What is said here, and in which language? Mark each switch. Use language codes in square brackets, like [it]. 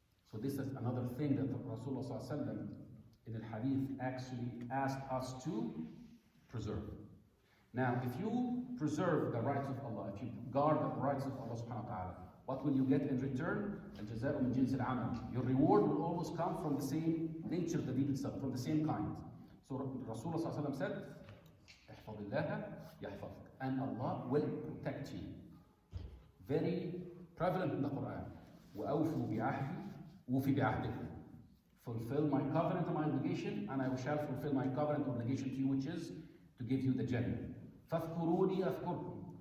[en] So this is another thing that Rasulullah ﷺ in the hadith actually asked us to preserve. Now, if you preserve the rights of Allah, if you guard the rights of Allah subhanahu wa ta'ala, what will you get in return? [ar] Al-jazā'u min jinsi al-amal. [en] Your reward will always come from the same nature of the deed itself, from the same kind. So Rasulullah ﷺ said, [ar] احفظ الله يحفظك. [en] And Allah will protect you. Very prevalent in the Quran. [ar] وَأَوْفُوا بِعَهْدِي وُوفِ بِعَهْدِكُمْ. [en] Fulfill my covenant and my obligation, and I shall fulfill my covenant obligation to you, which is to give you the Jannah. [ar] فَاذْكُرُونِي أَذْكُرْكُمْ.